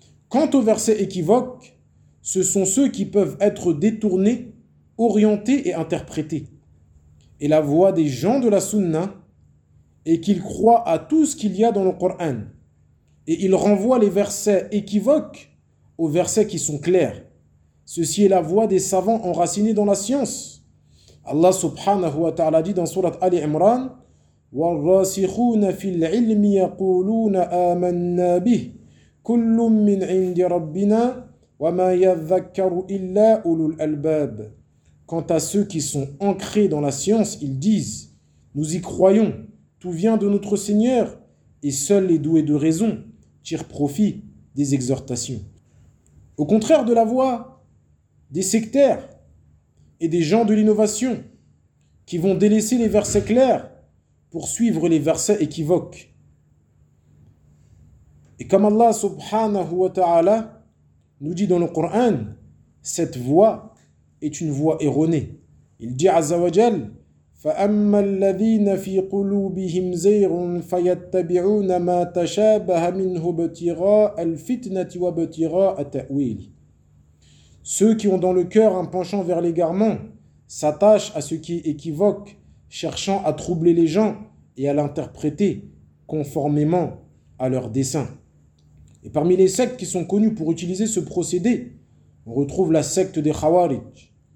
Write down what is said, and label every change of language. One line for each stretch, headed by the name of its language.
French: Quant aux versets équivoques, ce sont ceux qui peuvent être détournés, orientés et interprétés. Et la voix des gens de la Sunna est qu'ils croient à tout ce qu'il y a dans le Coran. Et ils renvoient les versets équivoques aux versets qui sont clairs. Ceci est la voix des savants enracinés dans la science. Allah subhanahu wa ta'ala dit dans sourate Ali Imran:
Arabic: وَالرَّاسِخُونَ فِي الْعِلْمِ يَقُولُونَ آمَنَّا بِهِ كُلٌّ مِّنْ عِنْدِ رَبِّنَا وَمَا يَذَّكَّرُ إِلَّا أُولُو الْأَلْبَابِ.
French: Quant à ceux qui sont ancrés dans la science, ils disent: nous y croyons, tout vient de notre Seigneur, et seuls les doués de raison tirent profit des exhortations. Au contraire de la voix des sectaires et des gens de l'innovation qui vont délaisser les versets clairs pour suivre les versets équivoques. Et comme Allah subhanahu wa ta'ala nous dit dans le Coran, cette voix est une voix erronée. Il dit azza wa jal:
Arabic: فَأَمَّا الَّذِينَ فِي قُلُوبِهِمْ زَيْغٌ فَيَتَّبِعُونَ مَا تَشَابَهَ مِنْهُ ابْتِغَاءَ الْفِتْنَةِ وَابْتِغَاءَ التَّأْوِيلِ.
French: Ceux qui ont dans le cœur un penchant vers l'égarement s'attachent à ce qui est équivoque, cherchant à troubler les gens et à l'interpréter conformément à leur dessein. Et parmi les sectes qui sont connues pour utiliser ce procédé, on retrouve la secte des Khawarij.